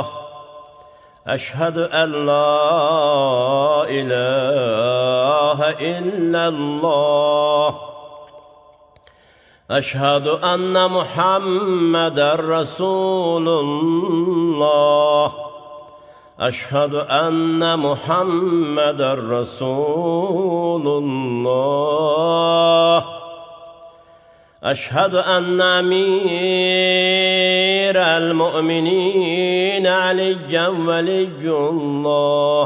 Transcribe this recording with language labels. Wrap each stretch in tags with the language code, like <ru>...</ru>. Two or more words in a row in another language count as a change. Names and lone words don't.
<ar>أشهد أن لا إله إلا الله. أشهد أن محمدا رسول الله. أشهد أن محمد رسول الله. أشهد أن أمير المؤمنين علي ولي الله.</ar>